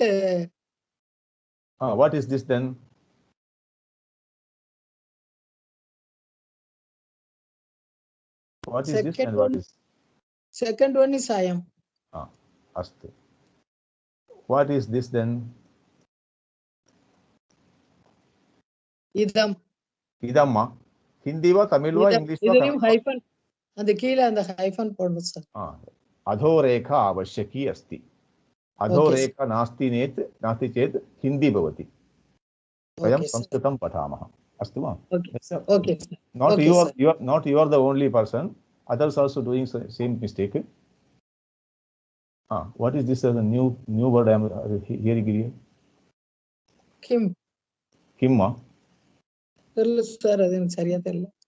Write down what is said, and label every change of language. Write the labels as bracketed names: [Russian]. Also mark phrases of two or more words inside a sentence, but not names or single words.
[English] What is this then? What is this and what is? Second one is I am. Astu. What is this then? [Sanskrit] Idam. [Tamil] இடம்மா. ஹிந்தி வா, தமிழ் வா, [Sanskrit] Idam. [Tamil] இங்கிலீஷ் வா, Idaiyum கன்னடா வா? hyphen. அந்த கீழே அந்த hyphen போடணும் sir. [Sanskrit] अधोरेखा आवश्यकी अस्ति. अधोरेखा नास्ति नेत् नास्ति चेत् हिंदी भवति. वयं संस्कृतं पठामः. अस्तु वा? [English] Okay. Not you are the only person. Others also doing same mistake. What is this as a new word I am hearing here? [Sanskrit] Kim. [Tamil] Kimma. தெரியல சார், அது எனக்கு சரியா தெரியல.